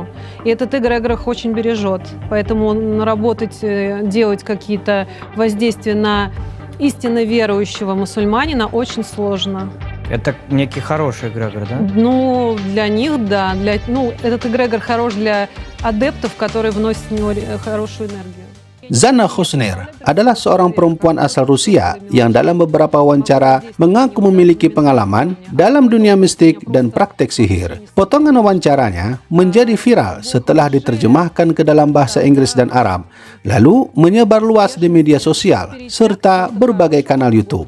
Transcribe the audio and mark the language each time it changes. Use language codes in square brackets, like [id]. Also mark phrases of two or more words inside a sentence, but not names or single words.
[ru] И этот эгрегор их очень бережет. Поэтому работать, делать какие-то воздействия на истинно верующего мусульманина очень сложно. Это некий хороший эгрегор, да? Ну, для них, да. Этот эгрегор хорош для адептов, которые вносят в него хорошую энергию. [id] Zanna Khusnir adalah seorang perempuan asal Rusia yang dalam beberapa wawancara mengaku memiliki pengalaman dalam dunia mistik dan praktek sihir. Potongan wawancaranya menjadi viral setelah diterjemahkan ke dalam bahasa Inggris dan Arab, lalu menyebar luas di media sosial serta berbagai kanal YouTube.